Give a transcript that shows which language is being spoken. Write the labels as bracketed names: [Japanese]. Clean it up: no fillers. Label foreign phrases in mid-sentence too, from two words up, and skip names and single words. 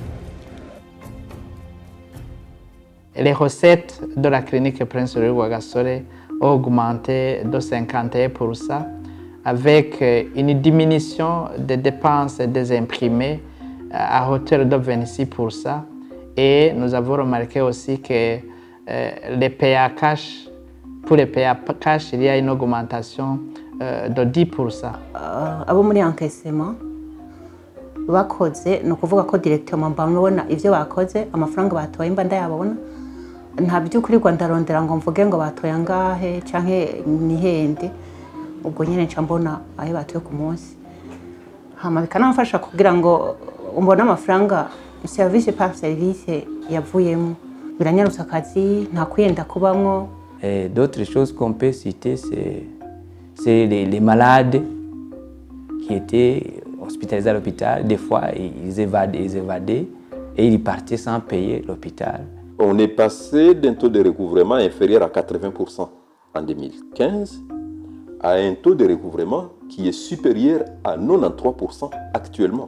[French] Les recettes de la clinique Prince Rugby Rwagasore ont augmenté de 51% avec une diminution des dépenses des imprimés à hauteur de 26%. Et nous avons remarqué aussi que les PA cash, pour les PA cash, il y a une augmentation de 10%. [Rundi] Abo muri encaissement bakoze ni ukuvuga ko directement mbona ivyo bakoze amafaranga batoye mba ndayabona nta by'ukuri ndarondera ngo mvuge ngo batoye angahe canke nihende ubwo nyene nca mbona ayo batoye ku munsi hama bikanamfasha kugira ngo umbone amafaranga [French] service par service [Rundi] yavuyemo biranyarutsa akazi nta kwenda kubamwo. [French] D'autres choses qu'on peut citer, c'est les malades qui étaient hospitalisés à l'hôpital. Des fois, ils évadaient et ils partaient sans payer l'hôpital. On est passé d'un taux de recouvrement inférieur à 80% en 2015 a un taux de recouvrement qui est supérieur à 93% actuellement.